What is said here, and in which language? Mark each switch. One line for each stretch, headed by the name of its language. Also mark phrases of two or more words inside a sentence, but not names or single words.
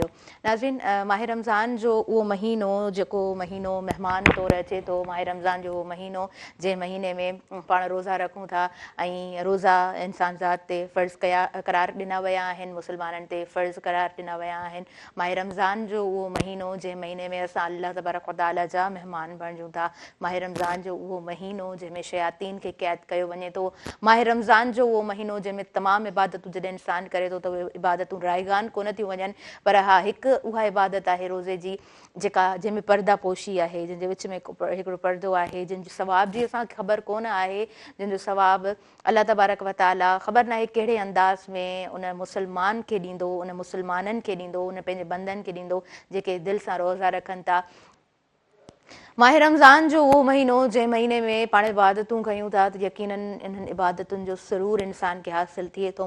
Sindhi: नाज़रीन, माह रमज़ान जो उहो महीनो जेको महीनो महिमान तौरु अचे थो, माह रमज़ान जो उहो महीनो जंहिं महीने में पाण रोज़ा रखूं था ऐं रोज़ा इंसान ज़ात ते फ़र्ज़ु करार ॾिना विया आहिनि, मुस्लमाननि ते फ़र्ज़ु करार ॾिना विया आहिनि। माह रमज़ान जो उहो महीनो जंहिं महीने में असां
Arabic: الله تبارك وتعالى
Sindhi: जा महिमान बणिजूं था। माह रमज़ान जो उहो महीनो जंहिंमें शयातीन खे क़ैद कयो वञे थो। माह रमज़ान जो उहो महीनो जंहिंमें तमामु इबादतूं जॾहिं इंसानु करे थो त उहे इबादतूं रायगान कोन थियूं वञनि, पर हा, हिकु उहा इबादत आहे रोज़े जी जेका जंहिंमें पर्दा पोशी आहे, जंहिंजे विच में हिकिड़ो पर्दो आहे, जंहिंजो सवाब जी असांखे ख़बर कोन आहे, जंहिंजो सवाबु
Arabic: الله تبارك وتعالى
Sindhi: ख़बर नाहे कहिड़े अंदाज़ में उन मुस्लमान खे ॾींदो, उन मुस्लमाननि खे ॾींदो, उन पंहिंजे बंदनि खे ॾींदो जेके दिलि सां रोज़ा रखनि था। माह रमज़ान जो उहो महीनो जंहिं महीने में पाण इबादतूं कयूं था त यकीनन इन्हनि इबादतुनि जो सरूर इंसान खे हासिलु थिए थो।